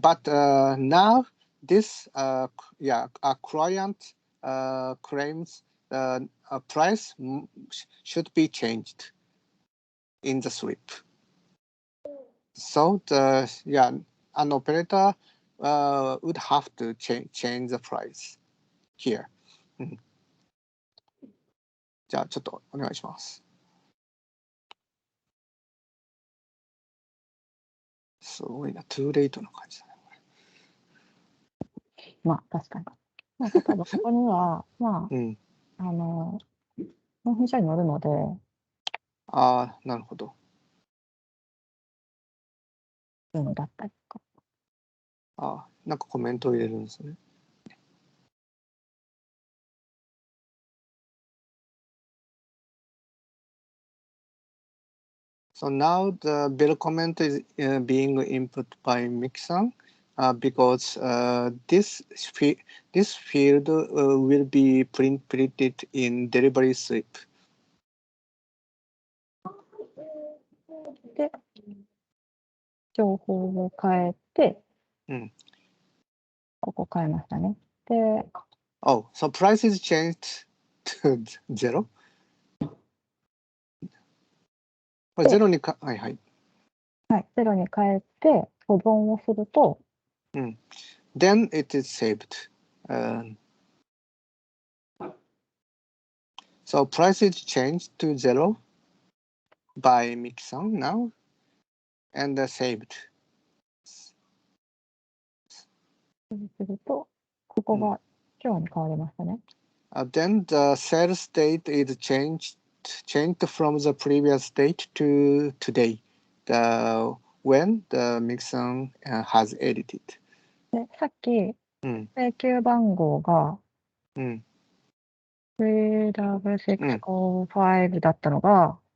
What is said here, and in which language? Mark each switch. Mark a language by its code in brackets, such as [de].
[en] But now this a client claims a price should be changed in the slip. So an operator would have to change the price here. [ja] じゃあちょっとお願いします。すごいな、トゥーレイトな感じだね。まあ、確かに。まあ、例えばここには、まあ、納品書に載るので。なるほど。だったりとか。なんかコメントを入れるんですね。 [en] So now the bill comment is being input by Mixon because this field will be printed in delivery slip. [ja] で、情報を変えて、ここ変えましたね。で、 [en] Oh, so price is changed to 0? [ja] これ0にはい。はい、0に変えて保存をすると、 [en] Then it is saved. So price is changed to 0 by Mixon now and saved. [ja] すると、ここが今日に変わりましたね。 [en] Then the sales date is changed from the previous date to today, when the Mixon has edited. [ja] で、さっき、請求番号が、3W605 だったのが、